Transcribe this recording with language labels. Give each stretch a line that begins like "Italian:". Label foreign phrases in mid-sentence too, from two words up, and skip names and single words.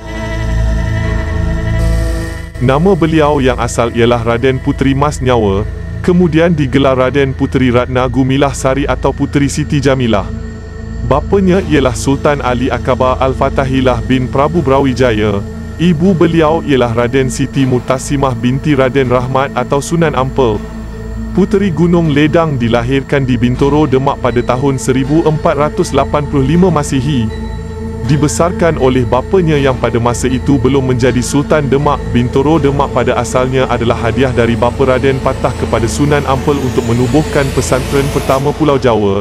Malay: Nama beliau yang asal ialah Raden Puteri Mas Nyawa, kemudian digelar Raden Puteri Ratna Gumilah Sari atau Puteri Siti Jamilah. Bapanya ialah Sultan Ali Akbar Al-Fatahillah bin Prabu Brawijaya. Ibu beliau ialah Raden Siti Murtasimah binti Raden Rahmat atau Sunan Ampel. Puteri Gunung Ledang dilahirkan di Bintoro, Demak pada tahun 1485 Masihi. Dibesarkan oleh bapanya yang pada masa itu belum menjadi Sultan Demak. Bintoro Demak pada asalnya adalah hadiah dari bapa Raden Patah kepada Sunan Ampel untuk menubuhkan pesantren pertama Pulau Jawa.